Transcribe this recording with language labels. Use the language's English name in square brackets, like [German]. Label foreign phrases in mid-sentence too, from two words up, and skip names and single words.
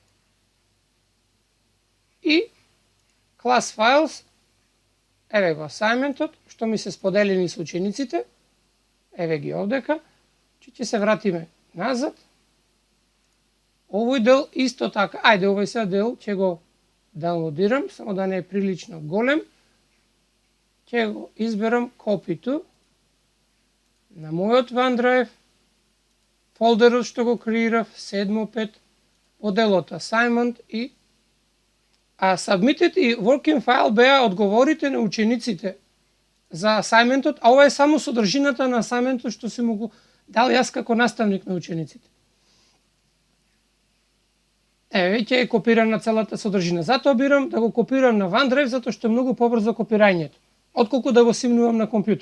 [Macedonian] И Class Files, еве го assignmentот, што ми се споделени со учениците. Еве ги овдека. Ќе се вратиме назад. Овој дел исто така, ајде овој сега дел ќе го даунлодирам, само да не е прилично голем. Ќе го изберам [English] copy to [Macedonian] на мојот OneDrive, фолдерот што го креирав, 7.5, во делот assignment и submitted и [English] working file [Macedonian] беа одговорите на учениците за assignmentот, а ова е само содржината на assignmentот што си му го дал јас како наставник на учениците. Еве, ќе е копирана целата содржина. Затоа бирам да го копирам на OneDrive, затоа што е многу побрзо копирањето, отколку да го симнувам на компјутер.